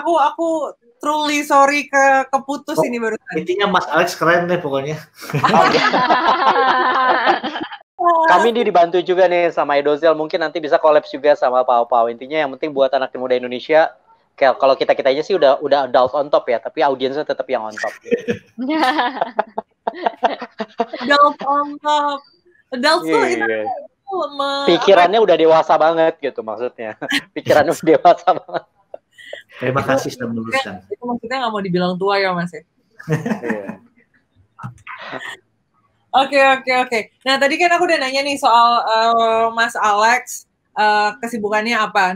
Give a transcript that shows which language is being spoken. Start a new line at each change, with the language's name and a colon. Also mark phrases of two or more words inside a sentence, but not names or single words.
Indonesian: Aku
English: truly sorry
Indonesian: keputus ini barusan. Intinya Mas Alex keren deh pokoknya. Kami ini dibantu juga nih sama Edozel, mungkin nanti bisa collab juga sama Pau. Intinya yang penting buat anak muda Indonesia, kalau kita-kitanya sih udah
English: adult on top
Indonesian: ya, tapi audiensnya tetap yang
English: on top. Adult on top.
Indonesian: Adult tuh itu pikirannya udah dewasa banget gitu maksudnya. Pikirannya udah dewasa banget. Terima kasih sudah meluruskan. Itu maksudnya nggak mau dibilang tua ya Mas ya? Oke. Nah tadi kan aku udah nanya nih soal Mas Alex, kesibukannya apa.